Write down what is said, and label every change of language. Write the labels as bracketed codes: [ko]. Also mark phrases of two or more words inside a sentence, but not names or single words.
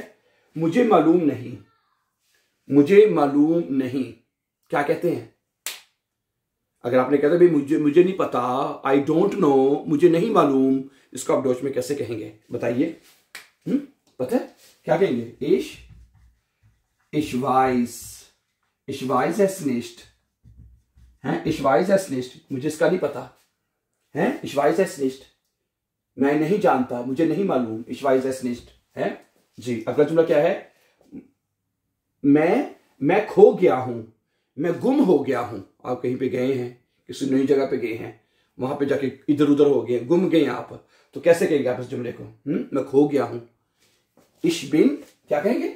[hi] मुझे मालूम नहीं, मुझे मालूम नहीं, क्या कहते हैं? अगर आपने कहते भाई मुझे नहीं पता, [en] I don't know, [hi] मुझे नहीं मालूम, इसको आप डोच में कैसे कहेंगे बताइए? पता है क्या कहेंगे? [de] ich weiß es nicht है, ich weiß es nicht, [hi] मुझे इसका नहीं पता है, [de] ich weiß es nicht, [hi] मैं नहीं जानता, मुझे नहीं मालूम, [de] ich weiß es nicht [hi] है जी। अगला जुमला क्या है? मैं खो गया हूं, मैं गुम हो गया हूं। आप कहीं पे गए हैं, किसी नई जगह पे गए हैं, वहां पे जाके इधर उधर हो गए, गुम गए आप, तो कैसे कहेंगे आप इस जुमले को? मैं खो गया हूं, [de] ich bin, [hi] क्या कहेंगे?